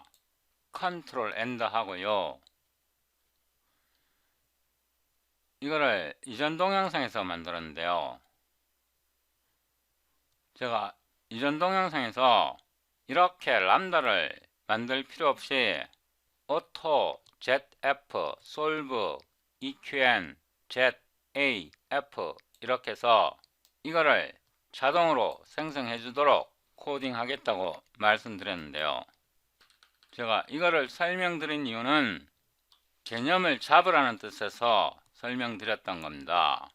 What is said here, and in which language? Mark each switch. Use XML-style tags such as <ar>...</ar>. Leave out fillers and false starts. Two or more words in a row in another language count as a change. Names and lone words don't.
<ko>컨트롤 엔터 하고요, 이거를 이전 동영상에서 만들었는데요, 제가 이전 동영상에서 이렇게 람다를 만들 필요 없이</ko> <en>auto, zf, solve, EQN, Z, A,</en> <ko>F 이렇게 해서 이거를 자동으로 생성해 주도록 코딩 하겠다고 말씀드렸는데요. 제가 이거를 설명드린 이유는 개념을 잡으라는 뜻에서 설명드렸던 겁니다.</ko>